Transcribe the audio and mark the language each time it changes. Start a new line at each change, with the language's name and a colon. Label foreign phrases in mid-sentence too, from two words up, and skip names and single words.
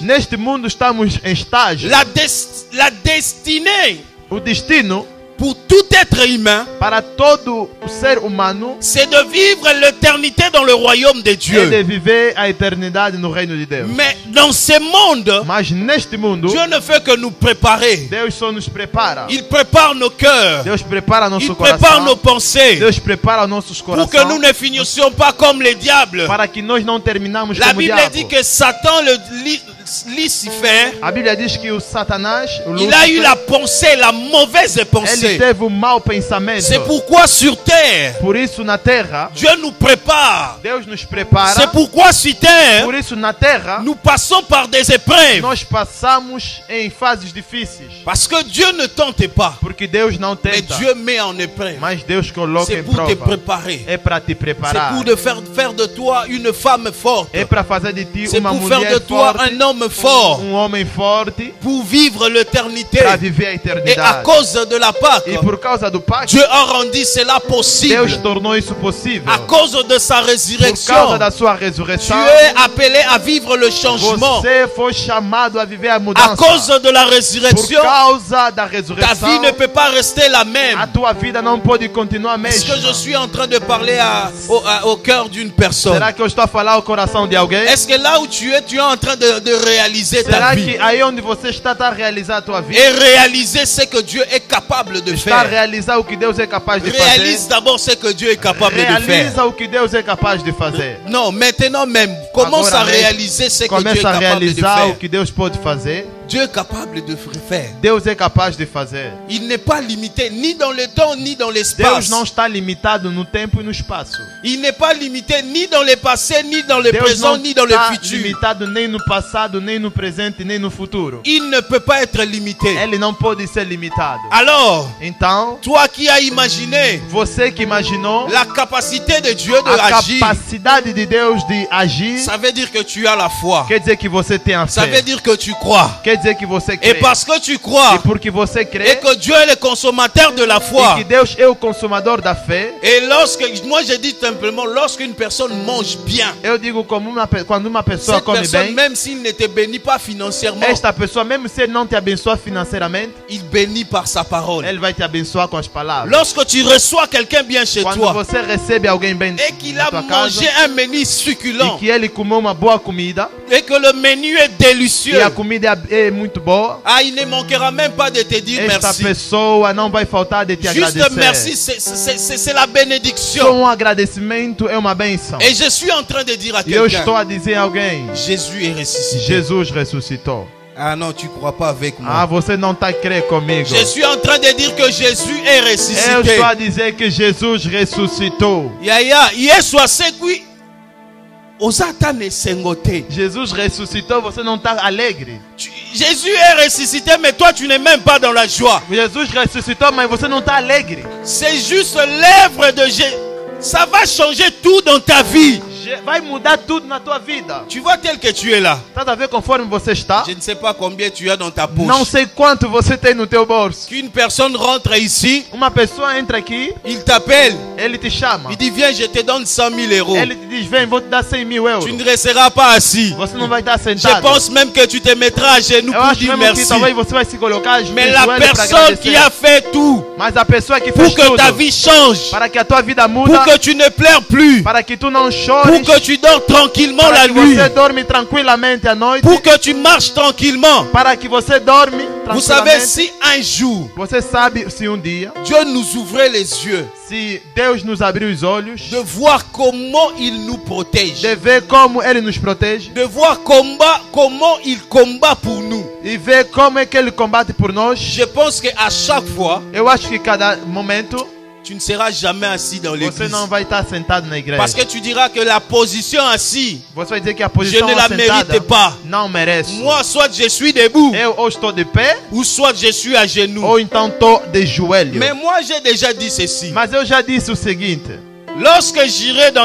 Portuguese: Neste mundo estamos em estágio.
French: La destinée
Portuguese: O destino
French: pour tout être humain,
Portuguese: para todo o ser humano
French: c'est de vivre l'éternité dans le royaume de
Portuguese: é de
French: Dieu.
Portuguese: viver a eternidade no reino de Deus.
French: Mais dans ce monde,
Portuguese: Mas neste mundo,
French: Dieu ne fait que nous préparer.
Portuguese: Deus só nos prepara.
French: Il prépare nos cœurs.
Portuguese: Deus prepara nosso
French: Il prépare nos
Portuguese: coração.
French: pensées.
Portuguese: Deus prepara nossos
French: Pour que nous
Portuguese: corações
French: ne finissions pas comme les diables.
Portuguese: para que nós não terminamos
French: La
Portuguese: como o
French: Bible
Portuguese: diabo.
French: dit que Satan, Lucifer,
Portuguese: A Bíblia diz que o Satanás, o
French: il a eu
Portuguese: Lúcifer,
French: la pensée, la mauvaise
Portuguese: ele
French: pensée.
Portuguese: teve um mau pensamento.
French: C'est pourquoi sur terre,
Portuguese: Por isso na terra,
French: Dieu nous prépare.
Portuguese: Deus nos prepara.
French: C'est pourquoi sur terre,
Portuguese: Por isso na terra,
French: nous passons par des épreuves.
Portuguese: nós passamos em fases difíceis.
French: Parce que Dieu ne tente pas,
Portuguese: Porque Deus não
French: mais
Portuguese: tenta.
French: Dieu met en épreuve.
Portuguese: Mas Deus coloca
French: C'est
Portuguese: em
French: pour te
Portuguese: prova.
French: préparer.
Portuguese: É para te
French: C'est
Portuguese: preparar.
French: pour faire de toi une femme forte.
Portuguese: É para fazer de ti
French: C'est
Portuguese: uma
French: pour faire de
Portuguese: mulher
French: toi
Portuguese: forte,
French: un homme fort.
Portuguese: homem forte,
French: Pour vivre l'éternité.
Portuguese: para viver a
French: Et à
Portuguese: eternidade.
French: cause de la Pâque,
Portuguese: E por causa do pacto,
French: Dieu a rendu cela
Portuguese: Deus
French: possible.
Portuguese: tornou isso possível.
French: À cause de sa
Portuguese: Por
French: résurrection,
Portuguese: causa da sua
French: tu
Portuguese: ressurreição,
French: es appelé à vivre le changement.
Portuguese: você foi chamado a viver a
French: À
Portuguese: mudança.
French: cause de la
Portuguese: Por
French: résurrection,
Portuguese: causa da
French: ta vie
Portuguese: ressurreição,
French: ne peut pas rester la même.
Portuguese: a tua vida não pode continuar a
French: Est-ce
Portuguese: mesma.
French: que je suis en train de parler au cœur d'une personne?
Portuguese: Será que eu estou a falar ao coração de alguém?
French: Est-ce que là où tu es en train de réaliser ta
Portuguese: Será
French: vie?
Portuguese: que aí onde você está a realizar a tua vida?
French: Et réaliser ce que Dieu est capable de
Portuguese: Está a
French: faire.
Portuguese: realizar o que Deus é capaz de
French: Réalise
Portuguese: fazer?
French: d'abord ce que Dieu est capable de faire.
Portuguese: Realiza o que Deus é capaz de fazer.
French: Non, maintenant même, commence
Portuguese: Agora
French: à
Portuguese: mesmo,
French: réaliser ce que Dieu est
Portuguese: Começa a
French: capable de
Portuguese: realizar o
French: faire.
Portuguese: que Deus pode fazer.
French: Dieu est capable de faire.
Portuguese: Deus é capaz de fazer.
French: Il n'est pas limité ni dans le temps ni dans
Portuguese: Deus
French: l'espace.
Portuguese: não está limitado no tempo e no espaço.
French: Il n'est pas limité ni dans le passé, ni dans le
Portuguese: Deus
French: présent,
Portuguese: não
French: ni dans le
Portuguese: está
French: futur.
Portuguese: limitado nem no passado, nem no presente, nem no futuro.
French: Il ne peut pas être limité.
Portuguese: Ele não pode ser limitado.
French: Alors,
Portuguese: Então,
French: toi qui as imaginé
Portuguese: você que imaginou
French: la capacité de Dieu de
Portuguese: a
French: agir,
Portuguese: capacidade de Deus de agir,
French: ça veut dire que tu as la foi.
Portuguese: quer dizer que você tem a
French: Ça veut
Portuguese: fé.
French: dire que tu crois.
Portuguese: Quer dizer que você
French: Et
Portuguese: crê.
French: parce que tu
Portuguese: E
French: crois,
Portuguese: porque você
French: et
Portuguese: crê,
French: que Dieu est le consommateur de la
Portuguese: e
French: foi.
Portuguese: que Deus é o consumador da fé,
French: Et moi je dis simplement, lorsqu'une personne mange bien,
Portuguese: eu digo como quando uma pessoa
French: cette
Portuguese: come
French: personne,
Portuguese: bem,
French: même s'il ne te bénit pas financièrement,
Portuguese: esta pessoa, mesmo se ele não te abençoa financeiramente,
French: il bénit par sa parole.
Portuguese: ele vai te abençoar com as palavras.
French: Lorsque tu reçois quelqu'un bien chez
Portuguese: Quando
French: toi
Portuguese: você recebe alguém bem
French: et qu'il
Portuguese: na
French: a
Portuguese: tua casa,
French: mangé un menu
Portuguese: e
French: succulent
Portuguese: que ele comeu uma boa comida,
French: et que le menu est délicieux,
Portuguese: e a comida é muito boa,
French: ah, il ne manquera même pas de te dire
Portuguese: esta
French: merci.
Portuguese: pessoa não vai faltar de te
French: Juste
Portuguese: agradecer.
French: merci, c'est la
Portuguese: Só
French: bénédiction.
Portuguese: agradecimento é uma bênção.
French: Et je suis en train de dire à
Portuguese: E eu estou
French: quelqu'un,
Portuguese: a dizer a alguém,
French: Jésus est ressuscité.
Portuguese: Jesus ressuscitou.
French: Ah non, tu crois pas avec
Portuguese: Ah,
French: moi.
Portuguese: você não está a crer comigo.
French: Je suis en train de dire que Jésus est
Portuguese: Eu
French: ressuscité.
Portuguese: estou a dizer que Jesus ressuscitou.
Lingala: Yaya, Yesu asekwi. Ozata ne sengote.
Portuguese: Jesus ressuscitou, você não está alegre.
French: Jésus est ressuscité, mais toi tu n'es même pas dans la joie.
Portuguese: Jesus ressuscitou, mas você não está alegre.
French: C'est juste l'œuvre de Jésus. Ça va changer tout dans ta vie.
Portuguese: Vai mudar tudo na tua vida.
French: Tu vois tel que tu es là.
Portuguese: Tá a ver conforme você está?
French: Je ne sais pas combien tu as dans ta poche.
Portuguese: Não sei quanto você tem no teu bolso.
French: Qu'une personne rentre ici,
Portuguese: Uma pessoa entra aqui,
French: il t'appelle,
Portuguese: ele te chama.
French: il dit viens, je te donne 100 000 euros.
Portuguese: Ele te diz, vem, vou te dar 100 mil euros.
French: Tu ne resteras pas assis.
Portuguese: Você não vai estar
French: Je
Portuguese: sentado.
French: pense même que tu te mettras à genoux
Portuguese: Eu
French: pour
Portuguese: acho
French: dire
Portuguese: mesmo que
French: merci.
Portuguese: talvez você vai se colocar de
French: Mais la
Portuguese: joelho para
French: personne qui
Portuguese: agradecer.
French: a fait tout
Portuguese: Mas a pessoa que
French: pour
Portuguese: fez
French: que
Portuguese: tudo
French: ta vie change,
Portuguese: para que a tua vida
French: pour
Portuguese: muda,
French: que tu ne pleures plus,
Portuguese: para que tu não
French: pour
Portuguese: chores,
French: que tu dors tranquillement
Portuguese: para
French: la
Portuguese: que
French: nuit,
Portuguese: você dorme tranquilamente à noite,
French: pour que tu marches tranquillement.
Portuguese: para que você dorme
French: Vous savez,
Portuguese: tranquilamente.
French: si un jour
Portuguese: Você sabe se dia,
French: Dieu nous ouvrait les yeux
Portuguese: se Deus nos abriu os olhos,
French: de voir comment il nous protège,
Portuguese: de ver como Ele nos protege
French: de voir comment il combat pour nous.
Portuguese: e ver como é que Ele combate por nós.
French: Je pense qu'à chaque fois,
Portuguese: Eu acho que cada momento
French: tu ne seras jamais assis dans
Portuguese: você
French: l'église.
Portuguese: não vai estar sentado na igreja.
French: Parce que tu diras que la position assis,
Portuguese: Você vai dizer que a posição
French: je ne la
Portuguese: assentada
French: mérite pas.
Portuguese: não merece.
French: Moi, soit je suis debout,
Portuguese: Eu ou estou de pé
French: ou soit je suis à genoux.
Portuguese: ou então estou de joelho.
French: Mais moi, j'ai déjà dit ceci.
Portuguese: Mas eu já disse o seguinte:
French: Lorsque j'irai dans